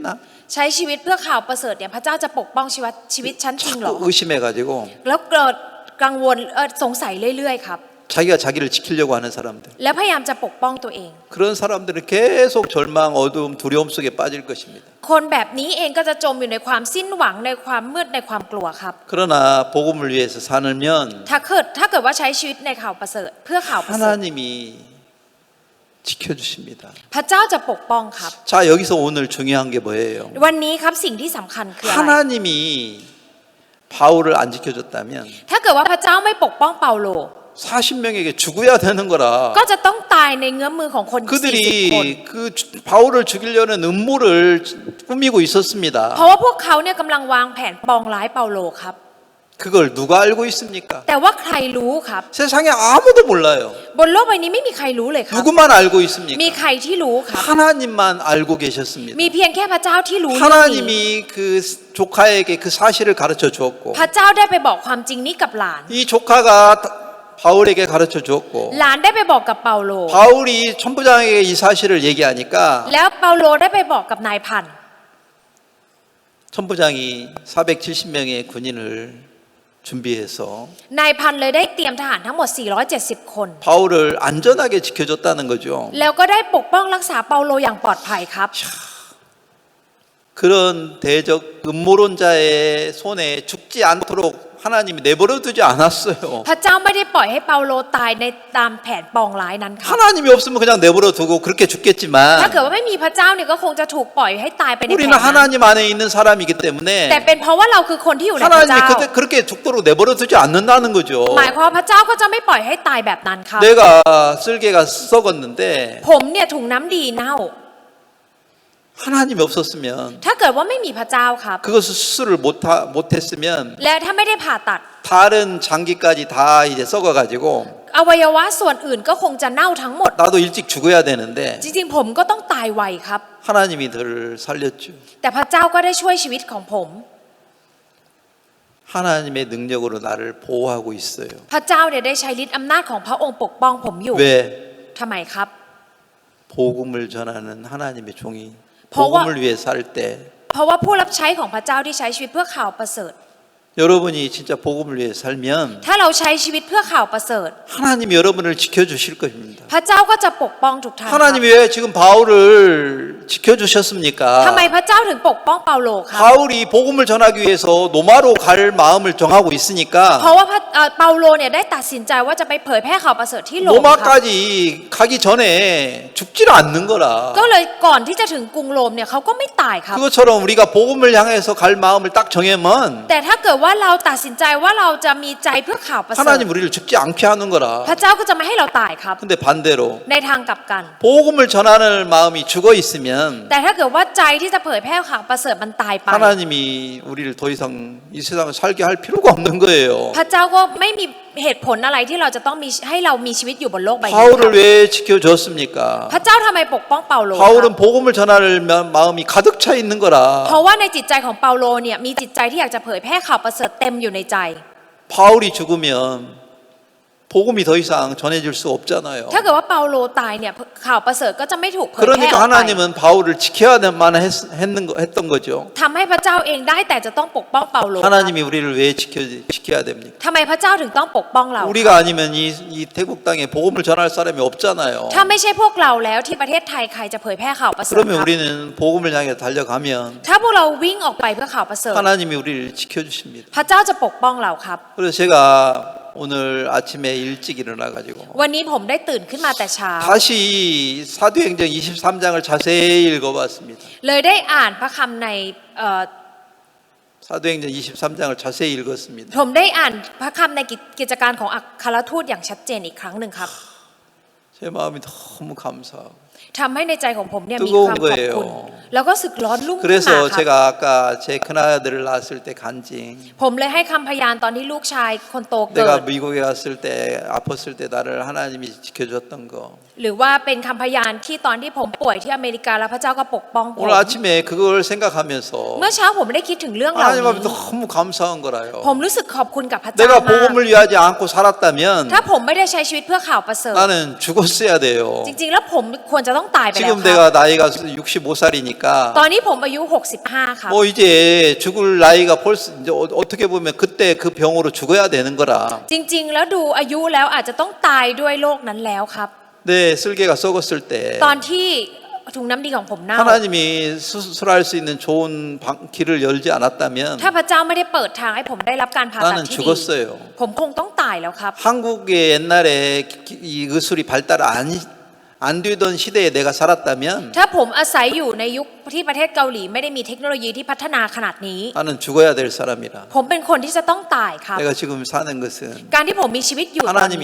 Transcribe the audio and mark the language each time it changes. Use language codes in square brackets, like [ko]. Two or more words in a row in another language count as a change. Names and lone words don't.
[th] ใช้ชีวิตเพื่อข่าวประเสริฐเนี่ยพระเจ้าจะปกป้องชีวิตฉันจริงเหรอ [ko] 자꾸 의심해가지고 [th] แล้วเกิดกังวลสงสัยเรื่อยๆครับ [ko] 자기가 자기를 지키려고 하는 사람들. [th] แล้วพยายามจะปกป้องตัวเอง [ko] 그런 사람들은 계속 절망, 어두움, 두려움 속에 빠질 것입니다. [th] คนแบบนี้เองก็จะจมอยู่ในความสิ้นหวังในความมืดในความกลัวครับ [ko] 그러나 복음을 위해서 살면 [th] ถ้าเกิดว่าใช้ชีวิตในข่าวประเสริฐเพื่อข่าวประเสริฐ [ko] 하나님이 지켜주십니다. [th] พระเจ้าจะปกป้องครับ [ko] 자, 여기서 오늘 중요한 게 뭐예요? [th] วันนี้ครับสิ่งที่สำคัญคืออะไร [ko] 하나님이 바울을 안 지켜줬다면 [th] ถ้าเกิดว่าพระเจ้าไม่ปกป้องเปาโล [ko] 40명에게 죽어야 되는 거라. [th] ก็จะต้องตายในเงื้อมมือของคน 40 คน [ko] 그들이 그 바울을 죽이려는 음모를 꾸미고 있었습니다. [th] เพราะว่าพวกเขาเนี่ยกำลังวางแผนปองร้ายเปาโลครับ [ko] 그걸 누가 알고 있습니까? [th] แต่ว่าใครรู้ครับ [ko] 세상에 아무도 몰라요. [th] บนโลกใบนี้ไม่มีใครรู้เลยครับ [ko] 누구만 알고 있습니까? [th] มีใครที่รู้ครับ [ko] 하나님만 알고 계셨습니다. [th] มีเพียงแค่พระเจ้าที่รู้เรื่องนี้ [ko] 하나님이 그 조카에게 그 사실을 가르쳐 주었고 [th] พระเจ้าได้ไปบอกความจริงนี้กับหลาน [ko] 이 조카가 바울에게 가르쳐 주었고 [th] หลานได้ไปบอกกับเปาโล [ko] 바울이 천부장에게 이 사실을 얘기하니까 [th] แล้วเปาโลได้ไปบอกกับนายพัน [ko] 천부장이 470명의 군인을 준비해서 [th] นายพันเลยได้เตรียมทหารทั้งหมด 470 คน [ko] 바울을 안전하게 지켜줬다는 거죠. [th] แล้วก็ได้ปกป้องรักษาเปาโลอย่างปลอดภัยครับ [ko] 그런 대적 음모론자의 손에 죽지 않도록 하나님이 내버려 두지 않았어요. [th] พระเจ้าไม่ได้ปล่อยให้เปาโลตายในตามแผนปองร้ายนั้นครับ [ko] 하나님이 없으면 그냥 내버려 두고 그렇게 [th] ถ้า [ko] 죽겠지만 [th] เกิดว่าไม่มีพระเจ้าเนี่ยก็คงจะถูกปล่อยให้ตายไปในแผน [ko] 우리는 [th] นั้น [ko] 하나님 안에 있는 사람이기 [th] แต่ [ko] 때문에 [th] เป็นเพราะว่าเราคือคนที่อยู่ในพระ [ko] 하나님이 [th] เจ้า [ko] 그렇게 죽도록 내버려 두지 않는다는 거죠. [th] หมายความว่าพระเจ้าก็จะไม่ปล่อยให้ตายแบบนั้นครับ [ko] 내가 쓸개가 썩었는데 [th] ผมเนี่ยถุงน้ำดีเน่า [ko] 하나님이 없었으면 [th] ถ้าเกิดว่าไม่มีพระเจ้าครับ [ko] 그것을 수술을 못했으면 [th] และถ้าไม่ได้ผ่าตัด [ko] 다른 장기까지 다 이제 썩어가지고 [th] อวัยวะส่วนอื่นก็คงจะเน่าทั้งหมด [ko] 나도 일찍 죽어야 되는데 [th] จริงๆผมก็ต้องตายไวครับ [ko] 하나님이 저를 살렸죠. [th] แต่พระเจ้าก็ได้ช่วยชีวิตของผม [ko] 하나님의 능력으로 나를 보호하고 있어요. [th] พระเจ้าเนี่ยได้ใช้ฤทธิ์อำนาจของพระองค์ปกป้องผมอยู่ [ko] 왜? [th] ทำไมครับ [ko] 복음을 전하는 하나님의 종이 [th] เพราะว่า [ko] 복음을 위해 살 때 [th] เพราะว่าผู้รับใช้ของพระเจ้าที่ใช้ชีวิตเพื่อข่าวประเสริฐ [ko] 여러분이 진짜 복음을 위해 살면 [th] ถ้าเราใช้ชีวิตเพื่อข่าวประเสริฐ [ko] 하나님이 여러분을 지켜주실 것입니다. [th] พระเจ้าก็จะปกป้องทุกท่านครับ [ko] 하나님이 왜 지금 바울을 지켜주셨습니까? [th] ทำไมพระเจ้าถึงปกป้องเปาโลครับ [ko] 바울이 복음을 전하기 위해서 로마로 갈 마음을 정하고 [th] เพ [ko] 있으니까 [th] ราะว่าเปาโลเนี่ยได้ตัดสินใจว่าจะไปเผยแพร่ข่าวประเสริฐที่โรมครับ [ko] 로마까지 가기 전에 죽지를 않는 거라. [th] ก็เลยก่อนที่จะถึงกรุงโรมเนี่ยเขาก็ไม่ตายครับ [ko] 그것처럼 우리가 복음을 향해서 갈 마음을 딱 정하면 [th] แต่ถ้าเกิดว่าเราตัดสินใจว่าเราจะมีใจเพื่อข่าวประเสริฐ [ko] 하나님 우리를 죽지 않게 하는 [th] พ [ko] 거라. [th] ระเจ้าก็จะไม่ให้เราตายครับ [ko] 근데 반대로 [th] ในทางกลับกัน [ko] 복음을 전하는 마음이 죽어 있으면 [th] แต่ถ้าเกิดว่าใจที่จะเผยแพร่ข่าวประเสริฐมันตายไป [ko] 하나님이 우리를 더 이상 이 세상을 살게 할 필요가 없는 거예요. [th] พระเจ้าก็ไม่มีเหตุผลอะไรที่เราจะต้องมีให้เรามีชีวิตอยู่บนโลกใบนี้ [ko] 바울을 왜 지켜줬습니까? [th] พระเจ้าทำไมปกป้องเปาโลครับ [ko] 바울은 복음을 전할 마음이 가득 차 있는 [th] เพ [ko] 거라. [th] ราะว่าในจิตใจของเปาโลเนี่ยมีจิตใจที่อยากจะเผยแพร่ข่าวประเสริฐเต็มอยู่ในใจ [ko] 바울이 죽으면 복음이 더 이상 전해질 수 없잖아요. [th] ถ้าเกิดว่าเปาโลตายเนี่ยข่าวประเสริฐก็จะไม่ถูกเผยแพร่ออก [ko] 그러니까 [th] ไป [ko] 하나님은 바울을 지켜야만 했던 거죠. [th] ทำให้พระเจ้าเองได้แต่จะต้องปกป้องเปาโล [ko] 하나님이 우리를 왜 지켜야 됩니까? [th] ทำไมพระเจ้าถึงต้องปกป้องเรา [ko] 우리가 아니면 이 태국 땅에 복음을 전할 사람이 없잖아요. [th] ถ้าไม่ใช่พวกเราแล้วที่ประเทศไทยใครจะเผยแพร่ข่าวประเสริฐ [ko] 그러면 [th] ครับ [ko] 우리는 복음을 향해 달려가면 [th] ถ้าพวกเราวิ่งออกไปเพื่อข่าวประเสริฐ [ko] 하나님이 우리를 지켜주십니다. [th] พระเจ้าจะปกป้องเราครับ [ko] 그래서 제가 오늘 아침에 일찍 일어나가지고 [th] วันนี้ผมได้ตื่นขึ้นมาแต่เช้า [ko] 다시 사도행전 23장을 자세히 읽어봤습니다. [th] เลยได้อ่านพระคำใน [ko] 사도행전 23장을 자세히 읽었습니다. [th] ผมได้อ่านพระคำในกิจการของอัครทูตอย่างชัดเจนอีกครั้งหนึ่งครับ [ko] 제 마음이 너무 감사하고 [th] ทำให้ในใจของผมเนี่ยมี [ko] 뜨거운 [th] ความขอบคุณ [ko] 거예요. [th] แล้วก็สึกร้อนรุ่มขึ้นมา [ko] 그래서 [th] ครับ [ko] 제가 아까 제 큰아들을 낳았을 때 간증 [th] ผมเลยให้คำพยานตอนที่ลูกชายคนโตเกิ [ko] 내가 [th] ด [ko] 미국에 갔을 때 아팠을 때 나를 하나님이 지켜줬던 거 [th] หรือว่าเป็นคำพยานที่ตอนที่ผมป่วยที่อเมริกาแล้วพระเจ้าก็ปกป้องผม [ko] 오늘 아침에 그걸 생각하면서 [th] เมื่อเช้าผมได้คิดถึงเรื่องเหล่า [ko] 하나님 앞에 [th] นี้ [ko] 너무 감사한 거라요. [th] ผมรู้สึกขอบคุณกับพระเจ้า [ko] 내가 [th] มาก [ko] 복음을 위하지 않고 살았다면 [th] ถ้าผมไม่ได้ใช้ชีวิตเพื่อข่าวประเสริฐ [ko] 나는 죽었어야 돼요. [th] จริงๆ แล้วผมควรจะต้องตายไปแล้ว [ko] 지금 [th] ครับ [ko] 내가 나이가 65살이니까 [th] ตอนนี้ผมอายุ 65 ครับ [ko] 뭐 이제 죽을 나이가 벌써 이제 어떻게 보면 그때 그 병으로 죽어야 되는 거라. [th] จริงๆ แล้วดูอายุแล้วอาจจะต้องตายด้วยโรคนั้นแล้วครับ [ko] 내 쓸개가 썩었을 때 [th] ตอนที่ถุงน้ำดีของผมเน่า [ko] 하나님이 수술할 수 있는 좋은 길을 열지 않았다면 [th] ถ้าพระเจ้าไม่ได้เปิดทางให้ผมได้รับการผ่าตัด [ko] 나는 [th] ที่ดี [ko] 죽었어요. [th] ผมคงต้องตายแล้วครับ [ko] 한국의 옛날에 이 의술이 발달 안 되던 시대에 내가 살았다면 [th] ถ้าผมอาศัยอยู่ในยุคที่ประเทศเกาหลีไม่ได้มีเทคโนโลยีที่พัฒนาขนาดนี้ [ko] 나는 죽어야 될 사람이라. [th] ผมเป็นคนที่จะต้องตายครับ [ko] 내가 지금 사는 것은 [th] การที่ผมมีชีวิตอยู่ตอนนี้